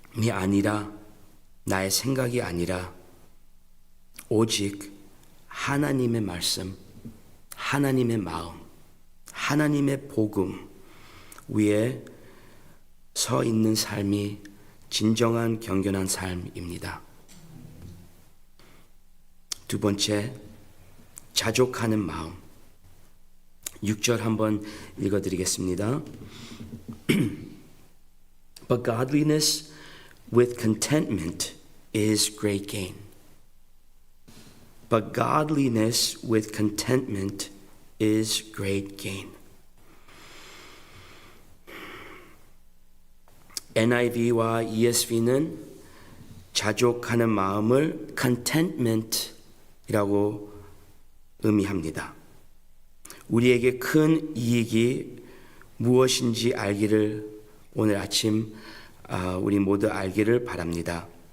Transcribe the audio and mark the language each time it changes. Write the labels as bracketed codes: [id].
[ko] 아니라, 나의 생각이 아니라 오직 하나님의 말씀, 하나님의 마음, 하나님의 복음 위에 서 있는 삶이 진정한 경건한 삶입니다. 두 번째, 자족하는 마음. 6절 한번 읽어드리겠습니다. [en] But godliness with contentment is great gain. But godliness with contentment is great gain. [ko] NIV와 ESV는 자족하는 마음을 contentment이라고 의미합니다. 우리에게 큰 이익이 무엇인지 알기를 오늘 아침 우리 모두 알기를 바랍니다.